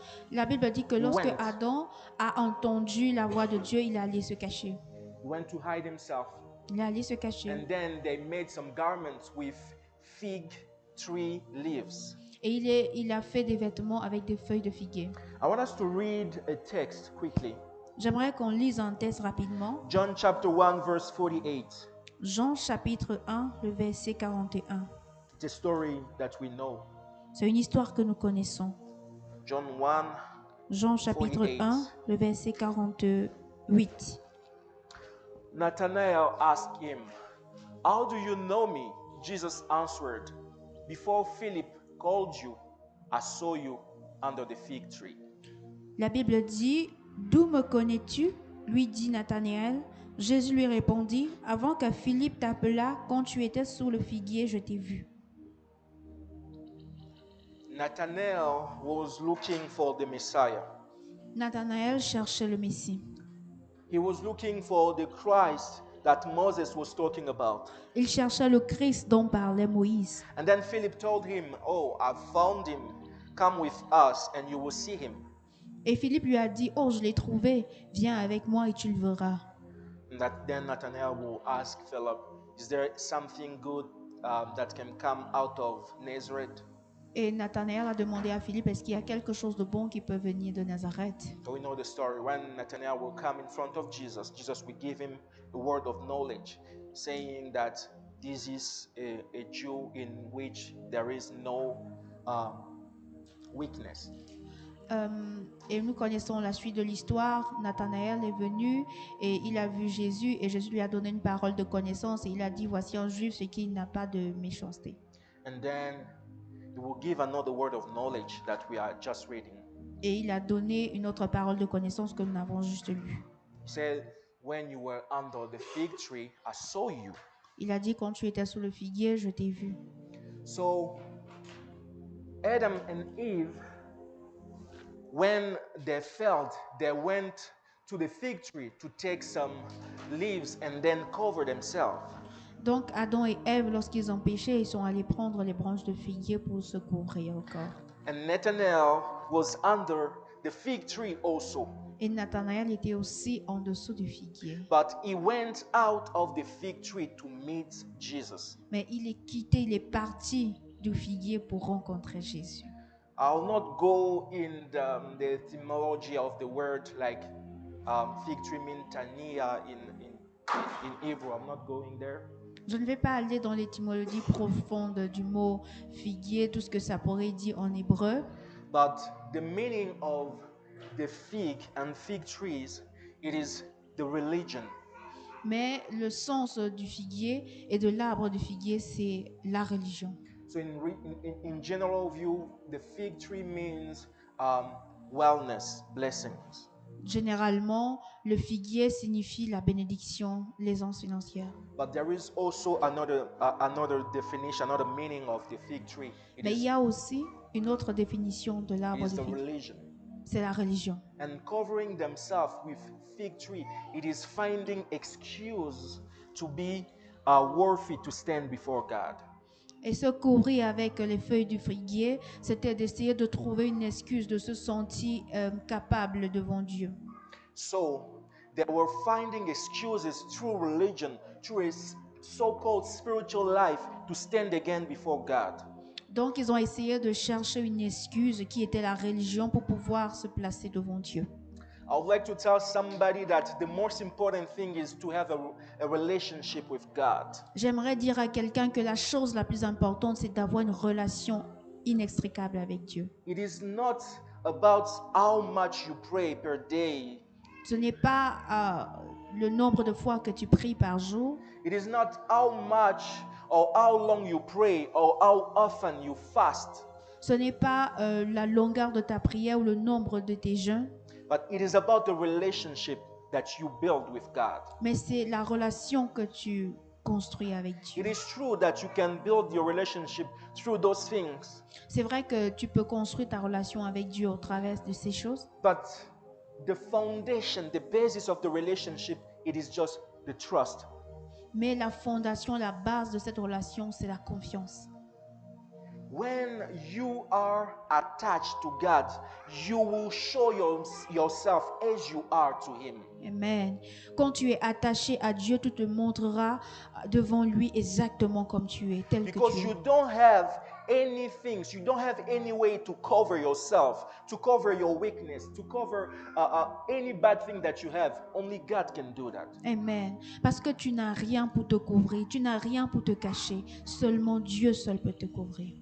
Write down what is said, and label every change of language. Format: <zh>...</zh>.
<fr>La Bible dit que lorsque</fr> <en>went.</en> <fr>Adam a entendu la voix de Dieu, il allait se cacher.</fr> <en>He went to hide himself.</en> <fr>Il allait se cacher.</fr> <en>And then they made some garments with fig tree leaves.</en> <fr>Et il a fait des vêtements avec des feuilles de figuier.</fr> <en>I want us to read a text quickly.</en> <fr>J'aimerais qu'on lise un texte rapidement.</fr> <en>John chapter 1 verse 48.</en> <fr>Jean chapitre 1, le verset 41.</fr> <en>It's a story that we know.</en> <fr>C'est une histoire que nous connaissons.</fr> <en>John 1,</en> <fr>Jean chapitre</fr> <en>48.</en> <fr>1, le verset 48.</fr> <en>Nathanael asked him, "How do you know me?" Jesus answered, "Before Philip called you, I saw you under the fig tree."</en> <fr>La Bible dit, d'où me connais-tu? Lui dit Nathanaël. Jésus lui répondit, avant que Philippe t'appelât, quand tu étais sous le figuier, je t'ai vu.</fr> <en>Nathanael was looking for the Messiah.</en> <fr>Nathanaël cherchait le Messie.</fr> <en>He was looking for the Christ that Moses was talking about.</en> <fr>Il cherchait le Christ dont parlait Moïse.</fr> <en>And then Philip told him, "Oh, I've found him. Come with us and you will see him."</en> <fr>Et Philippe lui a dit, oh, je l'ai trouvé, viens avec moi et tu le verras.</fr> <en>Then Nathanael will ask Philip, "Is there something good that can come out of Nazareth?"</en> <fr>Et Nathanaël a demandé à Philippe, est-ce qu'il y a quelque chose de bon qui peut venir de Nazareth?</fr> <en>So we know the story. When Nathanael will come in front of Jesus, Jesus will give him a word of knowledge, saying that this is a Jew in which there is no weakness.</en> <fr>Et nous connaissons la suite de l'histoire. Nathanaël est venu et il a vu Jésus et Jésus lui a donné une parole de connaissance et il a dit, voici un juif, ce qui n'a pas de méchanceté.</fr> <en>And then he will give another word of knowledge that we are just reading.</en> <fr>Et il a donné une autre parole de connaissance que nous avons juste lue.</fr> <en>He said, "When you were under the fig tree, I saw you."</en> <fr>Il a dit, quand tu étais sous le figuier, je t'ai vu.</fr> <en>So Adam and Eve, when they failed, they went to the fig tree to take some leaves and then cover themselves.</en> <fr>Donc Adam et Ève, lorsqu'ils ont péché, ils sont allés prendre les branches de figuier pour se couvrir au corps.</fr> <en>And Nathanael was under the fig tree also.</en> <fr>Et Nathanaël était aussi en dessous du figuier.</fr> <en>But he went out of the fig tree to meet Jesus.</en> <fr>Mais il est quitté, il est parti du figuier pour rencontrer Jésus.</fr> <en>I'll not go in the etymology of the word, like fig tree means tania in Hebrew. I'm not going there.</en> <fr>Je ne vais pas aller dans l'étymologie profonde du mot figuier, tout ce que ça pourrait dire en hébreu.</fr> <en>But the meaning of the fig and fig trees, it is the religion.</en> <fr>Mais le sens du figuier et de l'arbre du figuier, c'est la religion.</fr> <en>So in general view, the fig tree means wellness, blessings.</en> <fr>Généralement, le figuier signifie la bénédiction, l'aisance financière.</fr> <en>But there is also another definition, another meaning of the fig tree.</en> <fr>Mais il y a aussi une autre définition de l'arbre</fr> <en>It is</en> <fr>du</fr> <en>the</en> <fr>figuier.</fr> <en>religion.</en> <fr>C'est la religion.</fr> <en>And covering themselves with fig tree, it is finding excuse to be worthy to stand before God.</en> <fr>Et se couvrir avec les feuilles du figuier, c'était d'essayer de trouver une excuse, de se sentir capable devant Dieu.</fr> <en>So they were finding excuses through religion, through a so-called spiritual life, to stand again before God.</en> <fr>Donc, ils ont essayé de chercher une excuse qui était la religion pour pouvoir se placer devant Dieu.</fr> <en>I would like to tell somebody that the most important thing is to have a relationship with God.</en> <fr>J'aimerais dire à quelqu'un que la chose la plus importante, c'est d'avoir une relation inextricable avec Dieu.</fr> <en>It is not about how much you pray per day.</en> <fr>Ce n'est pas le nombre de fois que tu pries par jour.</fr> <en>It is not how much or how long you pray or how often you fast.</en> <fr>Ce n'est pas la longueur de ta prière ou le nombre de tes jeûnes.</fr> <en>But it is about the relationship that you build with God.</en> <fr>Mais c'est la relation que tu construis avec Dieu.</fr> <en>It is true that you can build your relationship through those things.</en> <fr>C'est vrai que tu peux construire ta relation avec Dieu au travers de ces choses.</fr> <en>But the foundation, the basis of the relationship, it is just the trust.</en> <fr>Mais la fondation, la base de cette relation, c'est la confiance.</fr> <en>When you are attached to God, you will show yourself as you are to Him. Amen.</en> <fr>Quand tu es attaché à Dieu, tu te montreras devant lui exactement comme tu es, tel que</fr> <en>Because</en> <fr>tu</fr> <en>you</en> <fr>es.</fr> <en>don't have any things, you don't have any way to cover yourself, to cover your weakness, to cover any bad thing that you have. Only God can do that. Amen.</en> <fr>Parce que tu n'as rien pour te couvrir, tu n'as rien pour te cacher. Seulement Dieu seul peut te couvrir.</fr>